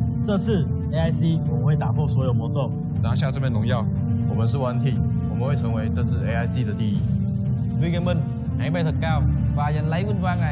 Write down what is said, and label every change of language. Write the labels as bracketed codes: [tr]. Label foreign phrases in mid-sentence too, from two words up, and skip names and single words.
[zh] 这次 AIC 我们会打破所有魔咒，拿下这枚荣耀。我们是 [en] One Team， [zh] 我们会成为这次 AIC 的第一。 [vi] Vì ngày mình, hãy bay thật cao và giành lấy vinh quang này.